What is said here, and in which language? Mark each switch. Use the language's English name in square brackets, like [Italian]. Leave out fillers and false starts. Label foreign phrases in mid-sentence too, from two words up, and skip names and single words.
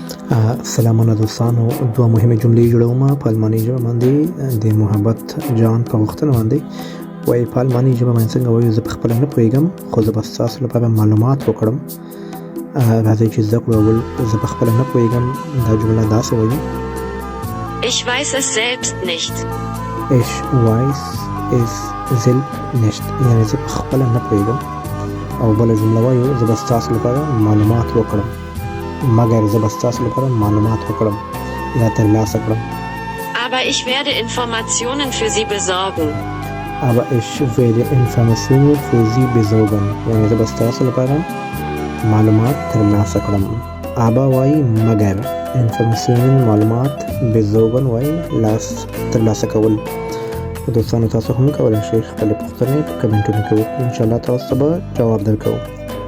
[Pashto] سلامونه دوستانو، دوه مهمه جملې جوړوم په الماني ژبه باندې د محبت جان په غوښتنه باندې. وایي په الماني ژبه باندې څنګه وایو، زه پخپله نه پوهېږم خو زه به ستاسو لپاره معلومات وکړم. راځئ چې زده کړو. اول زه پخپله نه پوهېږم، دا جمله داسې وایي: [German] Ich weiß es selbst nicht. Ich weiß es selbst nicht، [Pashto] یعنې زه پخپله نه پوهېږم. او بله جمله وایو: زه به ستاسو لپاره معلومات وکړم، مګر زه به ستاسو لپاره معلومات وکړم یا ترلاسه کړم. [German] Aber ich werde Informationen für Sie besorgen. Aber ich werde Informationen für Sie besorgen، [Pashto] یعنې زه به ستاسو لپاره معلومات ترلاسه کړم. aber وایي مګر، انفارمیشن معلومات، besorgen وایي ترلاسه کول. دوستانو تاسو هم کولی شئ خپلې پوښتنې په کمنټونو کې وکړئ، انشاءالله تاسو ته به جواب درکوو.